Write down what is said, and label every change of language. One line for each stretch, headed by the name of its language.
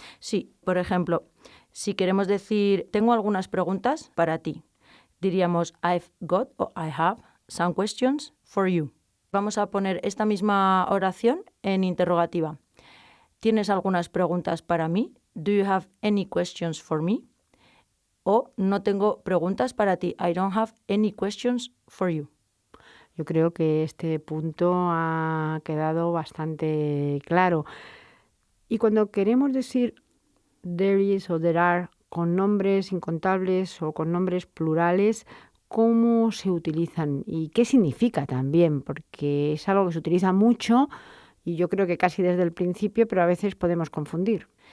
Spanish: Sí, por ejemplo, si queremos decir tengo algunas preguntas para ti, diríamos I've got o I have some questions for you. Vamos a poner esta misma oración en interrogativa. ¿Tienes algunas preguntas para mí?
English: Do you have any questions for me?
Spanish: O no tengo preguntas para ti.
English: I don't have any questions for you.
Spanish: Yo creo que este punto ha quedado bastante claro. Y cuando queremos decir there is o there are con nombres incontables o con nombres plurales, ¿cómo se utilizan? ¿Y qué significa también? Porque es algo que se utiliza mucho y yo creo que casi desde el principio, pero a veces podemos confundir.